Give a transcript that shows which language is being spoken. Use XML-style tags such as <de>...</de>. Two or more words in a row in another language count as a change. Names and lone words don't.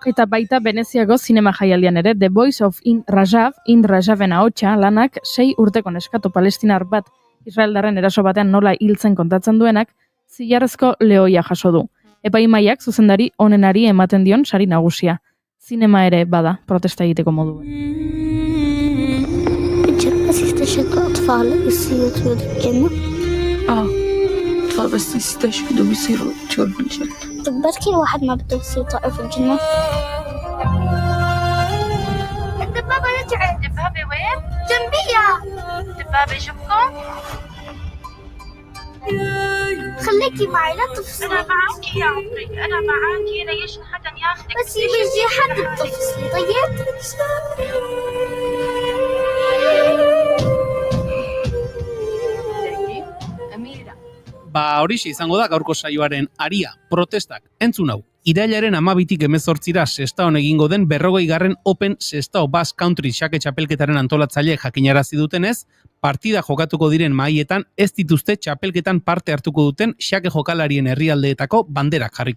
<eu>Eta baita Veneziako zinema jaialdian ere The Voice of Rajaven ahotsa lanak 6 urteko neskato palestinar bat Israeldarren eraso batean nola hiltzen kontatzen duenak zilarrezko lehoia jaso du. Epaimaiak zuzendari onenari ematen dion sari nagusia. Zinema ere bada protesta egiteko modu.</eu> <ar>بس يستشهد أطفال يصيروا الجنة؟ أطفال بس يستشهدوا بيصيروا طيور بالجنة. طب بركي الواحد ما بده يصير طائر في الجنة؟ الدبابة رجع. الدبابة وين؟ جنبية. الدبابة جنبكم؟ خليكي معي لا تفصلي. أنا معاكي يا عمري، أنا معاكي ليش حدا ياخذك؟ بس يجي حد بتفصلي طيب؟</ar> <eu>Horixe izango da gaurko saioaren aria, protestak. Entzun hau, irailaren 12tik 18ra Sestaon egingo den 40. Open Sestao Basque Country xake txapelketaren antolatzaileek jakinarazi dutenez, partida jokatuko diren mahaietan ez dituzte txapelketan parte hartuko duten xake jokalarien herrialdeetako banderak jarriko.</eu>